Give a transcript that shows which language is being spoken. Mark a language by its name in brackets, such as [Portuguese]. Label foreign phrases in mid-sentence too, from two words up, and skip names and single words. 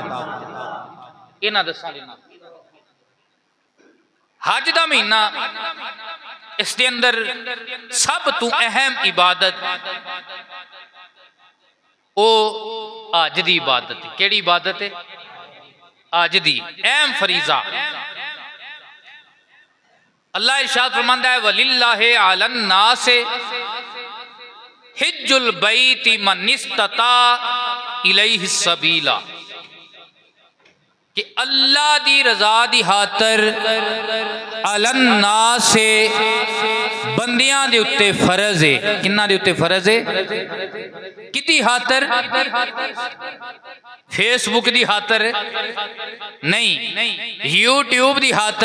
[Punjabi] ਇਨ੍ਹਾਂ 10 ਦਿਨਾਂ ਹੱਜ ਦਾ ਮਹੀਨਾ, ਇਸ ਦੇ ਅੰਦਰ ਸਭ ਤੋਂ ਅਹਿਮ ਇਬਾਦਤ ਓ ਹੱਜ ਦੀ ਇਬਾਦਤ ਹੈ। ਕੇੜ੍ਹੀ ਇਬਾਦਤ ਹੈ? ਹੱਜ ਦੀ ਅਹਿਮ ਫ਼ਰੀਜ਼ਾ। ਅੱਲਾਹ ਇਰਸ਼ਾਦ ਫ਼ਰਮਾਂਦਾ ਹੈ [Arabic] ولله على الناس حج البيت من استطاع إليه سبيلا, [Punjabi] ਕਿ ਅੱਲਾਹ ਦੀ ਰਜ਼ਾ ਦੀ ਖ਼ਾਤਰ [Arabic] على الناس [Punjabi] ਬੰਦਿਆਂ ਦੇ ਉੱਤੇ ਫ਼ਰਜ਼ ਹੈ। ਕਿੰਨਾ ਦੇ ਉੱਤੇ ਫ਼ਰਜ਼ ਹੈ? ਕਿਤੀ ਖ਼ਾਤਰ? ਫੇਸਬੁੱਕ ਦੀ ਖ਼ਾਤਰ ਨਹੀਂ, ਯੂਟਿਊਬ ਦੀ ਖ਼ਾਤਰ।